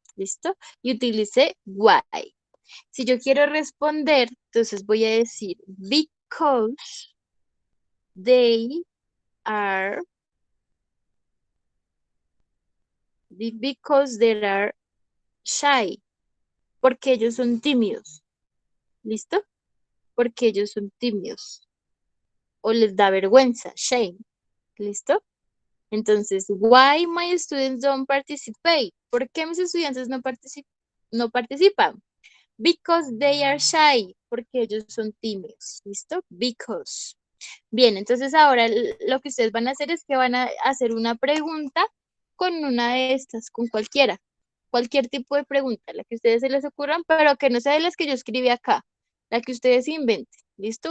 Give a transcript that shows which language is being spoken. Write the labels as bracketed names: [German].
[Spanish] ¿Listo? Y utilicé why. Si yo quiero responder, entonces voy a decir [English] because they are, because they are shy, [Spanish] porque ellos son tímidos. ¿Listo? Porque ellos son tímidos. O les da vergüenza, shame. ¿Listo? [English] Entonces, why my students don't participate? [Spanish] ¿Por qué mis estudiantes no participan? [English] Because they are shy, [Spanish] porque ellos son tímidos, ¿listo? Because. Bien, entonces ahora lo que ustedes van a hacer es que van a hacer una pregunta con una de estas, con cualquier tipo de pregunta, la que ustedes se les ocurran, pero que no sea de las que yo escribí acá, la que ustedes inventen, ¿listo?